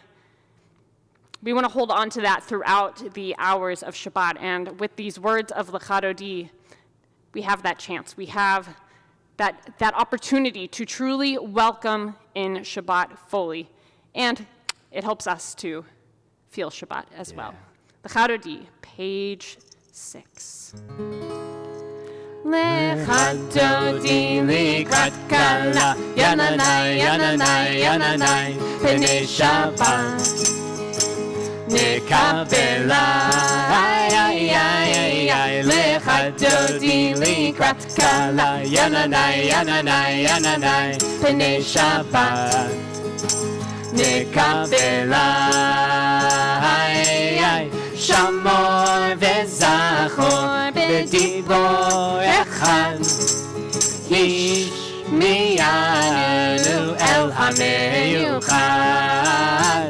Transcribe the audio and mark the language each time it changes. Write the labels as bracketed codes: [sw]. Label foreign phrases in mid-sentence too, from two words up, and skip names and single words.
[en] We want to hold on to that throughout the hours of Shabbat. And with these words of L'Chadodi, we have that chance. We have that opportunity to truly welcome in Shabbat fully. And it helps us to feel Shabbat as well. L'Chadodi, page 6. [he] לכה דודי לקראת כלה, yananai, yananai, yananai, פני שבת. Nekabela, ay, ay, ay, ay, ay, לכה דודי לקראת כלה, yananai, yananai, yananai, פני שבת. Nekabela, ay, ay, Shamor וזכור בדיבור אחד, ישמיענו אל המיוחד.